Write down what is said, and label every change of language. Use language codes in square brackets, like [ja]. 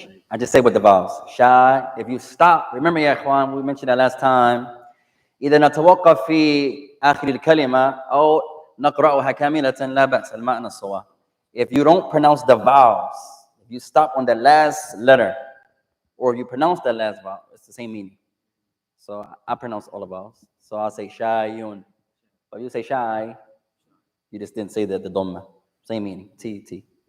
[en] I just say with the vowels. Shy. If you stop, remember, ya ikhwan, we mentioned that last time. [ar] إذا نتوقف في آخر الكلمة أو نقرأها كاملة لا بأس المعنى الصواب. [en] If you don't pronounce the vowels, if you stop on the last letter, or you pronounce the last vowel, it's the same meaning. So I pronounce all the vowels. So I'll say shayun. But you say shy, you just didn't say the dhamma. Same meaning. T.